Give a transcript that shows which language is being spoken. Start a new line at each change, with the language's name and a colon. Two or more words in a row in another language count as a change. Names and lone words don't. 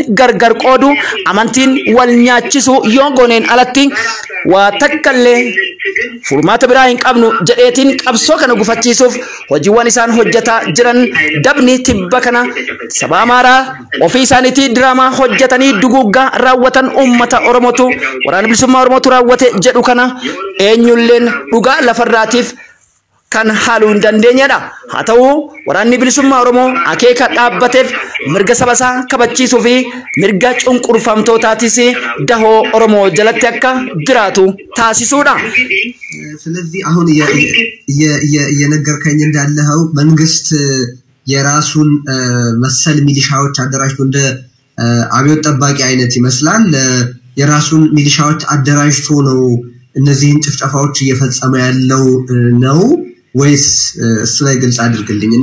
Oromo: gargar qoodu amantiin wal nyaachisu yoo gooneen alatti waa takkallee furmaata biraa hin qabnu jedheetiin qabsoo kana gufachiisuuf hojiiwwan isaan hojjetaa jiran dabni tibba kana saba Amaaraa ofii isaaniitii diraamaa hojjetanii duguuggaa raawwatan ummata Oromootu waraana bilisummaa Oromootu raawwate jedhu kana eenyulleen dhugaa lafarraatiif kan haaluu hin dandeenyedha. Haa ta'u waraanni bilisummaa Oromoo akeeka dhaabbateef mirga sabasaa kabachiisuu fi mirga cunqurfamtootaatis dahoo Oromoo jalatti akka jiraatu taasisuudha.
Amharic: ስለዚህ አሁን እየነገርከኝ እንዳለኸው መንግስት የራሱን መሰል ሚሊሻዎች አደራጅቶ እንደ አብዮት ጠባቂ አይነት ይመስላል የራሱን ሚሊሻዎች አደራጅቶ ነው እነዚህን ጭፍጨፋዎች እየፈጸመ ያለው ነው ወይስ እሱ ላይ ግልጽ አድርግልኝና